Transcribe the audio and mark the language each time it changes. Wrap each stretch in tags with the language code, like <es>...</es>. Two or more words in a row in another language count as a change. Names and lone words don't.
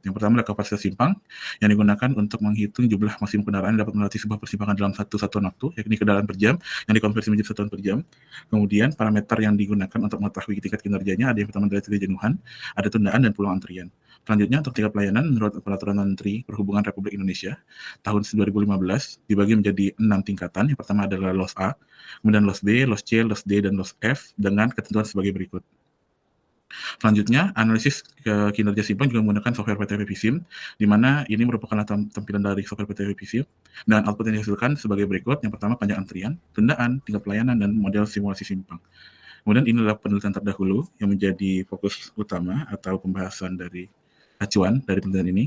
<id>Yang pertama adalah kapasitas simpang yang digunakan untuk menghitung jumlah maksimum kendaraan yang dapat melewati sebuah persimpangan dalam satu satuan waktu, yakni kendaraan per jam yang dikonversi menjadi satuan per jam. Kemudian parameter yang digunakan untuk mengetahui tingkat kinerjanya ada yang pertama adalah kejenuhan, ada tundaan, dan peluang antrian. Selanjutnya untuk tingkat pelayanan menurut Peraturan Menteri Perhubungan Republik Indonesia tahun 2015 dibagi menjadi 6 tingkatan. Yang pertama adalah LOS A, kemudian LOS B, LOS C, LOS D, dan LOS F dengan ketentuan sebagai berikut. Selanjutnya, analisis kinerja simpang juga menggunakan software PTV VISIM, di mana ini merupakan tampilan dari software PTV VISIM, dan output yang dihasilkan sebagai berikut. Yang pertama, panjang antrian, tundaan, tingkat pelayanan, dan model simulasi simpang. Kemudian inilah penelitian terdahulu yang menjadi fokus utama atau pembahasan dari acuan dari penelitian ini.</id>